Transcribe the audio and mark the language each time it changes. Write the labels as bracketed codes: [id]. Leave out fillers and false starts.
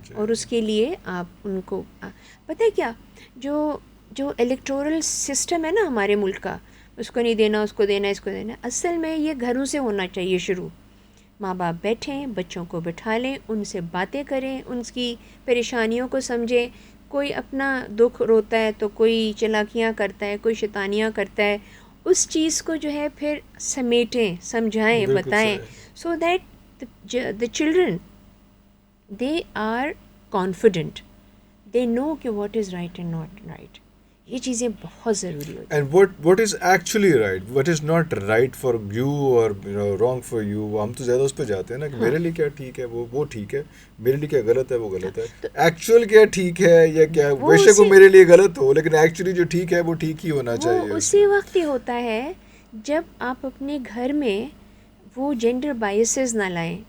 [ur] اور اس کے لیے آپ ان کو پتہ ہے کیا، جو الیکٹورل سسٹم ہے نا ہمارے ملک کا، اس کو نہیں دینا، اس کو دینا، اس کو دینا، اصل میں یہ گھروں سے ہونا چاہیے شروع. ماں باپ بیٹھیں، بچوں کو بٹھا لیں، ان سے باتیں کریں، ان کی پریشانیوں کو سمجھیں. کوئی اپنا دکھ روتا ہے تو کوئی چلاکیاں کرتا ہے، کوئی شیطانیاں کرتا ہے، اس چیز کو جو ہے پھر سمیٹیں، سمجھائیں، بتائیں. [en] so that the children they are confident, they know [ur] کہ [en] what is right and not right. [ur] یہ چیزیں بہت ضروری ہوتی ہیں. [en] And what is actually right, what is not right for you or wrong for you. [ur] ہم تو زیادہ اس پہ جاتے ہیں نا کہ میرے لیے کیا ٹھیک ہے وہ ٹھیک ہے، میرے لیے کیا غلط ہے وہ غلط ہے. ایکچوئل کیا ٹھیک ہے یا کیا، بے شک وہ میرے لیے غلط ہو لیکن ایکچولی جو ٹھیک ہے وہ ٹھیک ہی ہونا چاہیے. وہ اسی وقت ہی ہوتا ہے جب آپ اپنے گھر میں وہ جینڈر بائسز نہ لائیں.